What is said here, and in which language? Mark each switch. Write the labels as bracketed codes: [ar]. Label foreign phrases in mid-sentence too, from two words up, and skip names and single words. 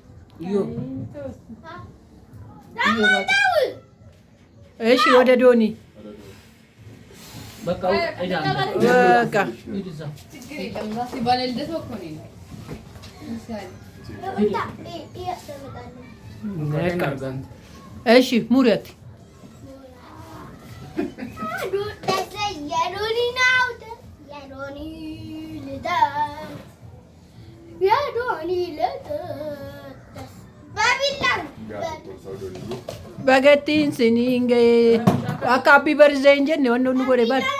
[am] እሺ ወደ ዶኒ በቃ [om] እሺ ሙሪያት Bagattiin siniin gahee akka [en] happy birthday [om] hin jenne wanni nu godhe bar.